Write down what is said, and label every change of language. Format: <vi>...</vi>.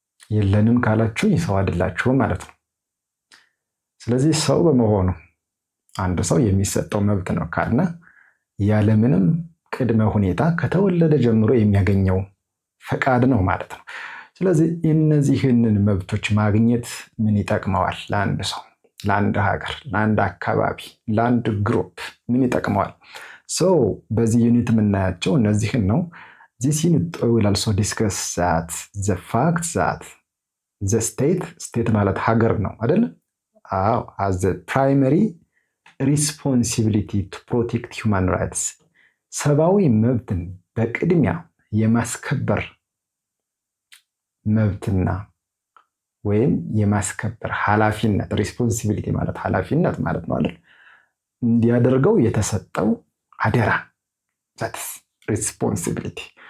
<am>የለንም ካላችሁ ሰው አይደላችሁም ማለት ነው። ስለዚህ ሰው በመሆኑ አንድ ሰው የሚሰጠው መብት ነው ካልና ያለምንም ቅድመ ሁኔታ ከተወለደ ጀምሮ የሚያገኘው ፈቃድ ነው ማለት ነው። ስለዚህ እነዚህንን መብቶች ማግኘት ምን ይጠቅመዋል? ለአንድ ሰው፣ ለአንድ ሀገር፣ ለአንድ አካባቢ፣ ለአንድ ግሩፕ ምን ይጠቅመዋል? በዚህ ዩኒት የምናያቸው እነዚህን ነው።</am> <en>This unit will also discuss that the fact that the state</en> <am>ማለት ሀገር ነው አይደል?</am> <en>has the primary responsibility to protect human rights.</en> <am>ሰብአዊ መብትን በቅድሚያ የማስከበር መብትና ወይም የማስከበር ኃላፊነት፣ ሪስፖንሲቢሊቲ ማለት ኃላፊነት ማለት ነው አይደል? እንዲያደርገው የተሰጠው አደራ፣</am> <en>that's responsibility.</en>